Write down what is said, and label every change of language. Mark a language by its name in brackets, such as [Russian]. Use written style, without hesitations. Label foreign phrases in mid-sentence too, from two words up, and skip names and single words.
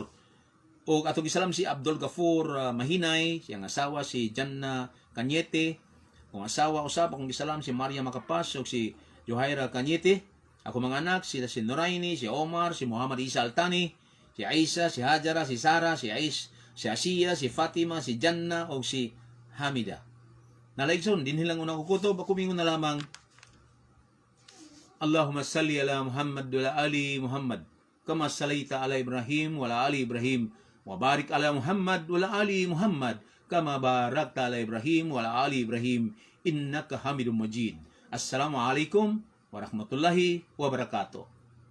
[Cebuano] Og atong gisalam si Abdul Gafur Mahinay, siyang asawa si Janna Cañete, kung asawa usab akong gisalam si Maria Macapas og si Johaira Cañete. Ako mga anak, sila si Noraini, si Omar, si Muhammad Isa Altani, si Aisha, si Hajara, si Sara, si Asiya, si Fatima, si Janna, o si Hamida. Nalaigson, din hilang unang kukutob, ako mingon na lamang, [Arabic] اللهم صل على محمد وعلى آل محمد كما صليت على إبراهيم وعلى آل إبراهيم وبارك على محمد وعلى آل محمد كما باركت على إبراهيم وعلى آل إبراهيم إنك حميد مجيد. السلام عليكم ورحمة الله وبركاته.